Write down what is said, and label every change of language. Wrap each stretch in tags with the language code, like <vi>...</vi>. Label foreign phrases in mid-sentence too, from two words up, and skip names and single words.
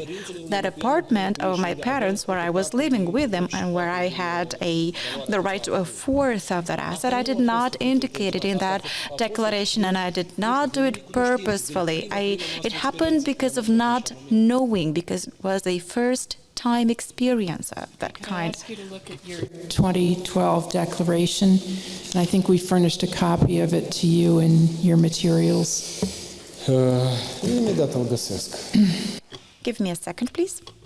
<en>That apartment of my parents where I was living with them and where I had the right to a fourth of that asset, I did not indicate it in that declaration, and I did not do it purposefully. It happened because of not knowing, because it was a first-time experience of that kind. Can I ask you to look at your 2012 declaration? And I think we furnished a copy of it to you in your materials.</en> <ro>Imediat îl găsesc.</ro> <en>Give me a second, please.</en>